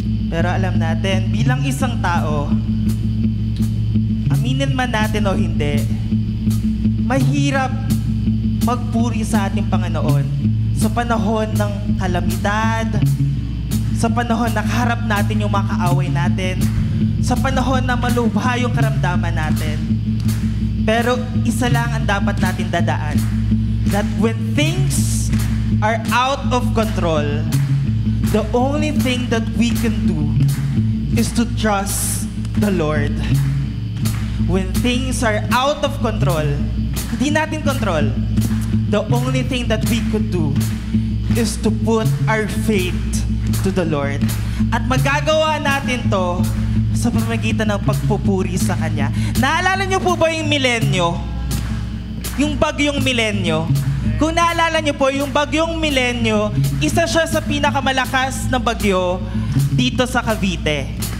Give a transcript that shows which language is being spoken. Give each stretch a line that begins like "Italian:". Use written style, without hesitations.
Filipino: Pero alam natin, bilang isang tao, aminin man natin o hindi, mahirap magpuri sa ating Panginoon sa panahon ng kalamidad, sa panahon na kaharap natin yung mga kaaway natin, sa panahon na malubha yung karamdaman natin. Pero isa lang ang dapat natin dadaan.
English: That when things are out of control, the only thing that we can do is to trust the Lord. When things are out of control,
Filipino: hindi natin control,
English: the only thing that we could do is to put our faith to the Lord.
Filipino: At magagawa natin to sa pamamagitan ng pagpupuri sa Kanya. Naalala niyo po ba yung milenyo? Yung bagyong milenyo? Kung naalala niyo po, yung bagyong milenyo, isa siya sa pinakamalakas na bagyo dito sa Cavite.